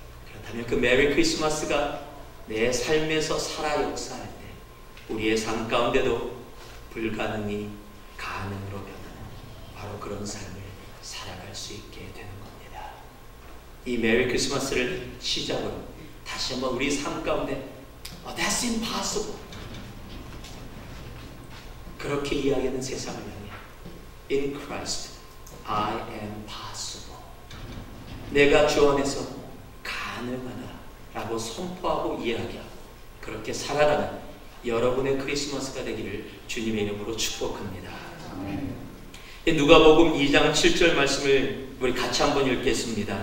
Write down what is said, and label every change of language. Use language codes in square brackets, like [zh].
[ko] 그렇다면 그 메리 크리스마스가 내 삶에서 살아 역사할 때 우리의 삶 가운데도 불가능이 가능으로 변하는 바로 그런 삶을 살아갈 수 있게 되는 겁니다. 이 메리 크리스마스를 시작으로 다시 한번 우리 삶 가운데 [en] That's impossible. [ko] 그렇게 이야기하는 세상을 향해 [en] In Christ, I am possible. [ko] 내가 주 안에서 가능하다 라고 선포하고 이야기하고 그렇게 살아가는 여러분의 크리스마스가 되기를 주님의 이름으로 축복합니다. 누가복음 2장 7절 말씀을 우리 같이 한번 읽겠습니다.